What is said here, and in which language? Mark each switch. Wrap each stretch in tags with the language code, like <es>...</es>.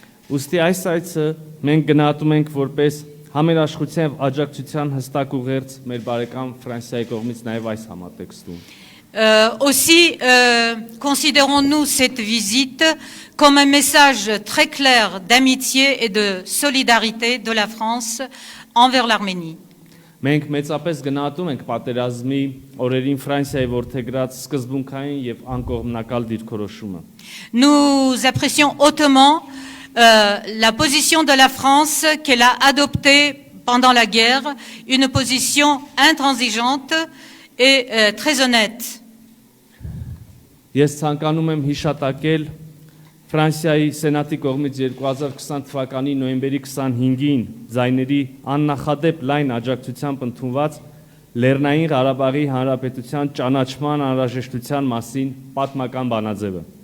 <hy>Ուստի այս այցը մենք գնահատում ենք որպես համերաշխության եւ աջակցության հստակ ուղերձ մեր բարեկամ Ֆրանսիայի կողմից նաեւ այս համատեքստում։</hy> <fr>Aussi, considérons-nous cette visite comme un message très clair d'amitié et de solidarité de la France envers l'Arménie.</fr> <hy>Մենք մեծապես գնահատում ենք պատերազմի օրերին Ֆրանսիայի որդեգրած սկզբունքային եւ անկողմնակալ դիրքորոշումը։</hy> <fr>Nous apprécions hautement la position de la France qu'elle a adoptée pendant la guerre, une position intransigeante et très honnête.</fr> <hy>Ես ցանկանում եմ հիշատակել Ֆրանսիայի Սենատի կողմից 2020 թվականի նոյեմբերի 25-ին ձայների աննախադեպ լայն աջակցությամբ ընդունված Լեռնային Ղարաբաղի Հանրապետության ճանաչման անհրաժեշտության մասին պատմական բանաձևը։</hy>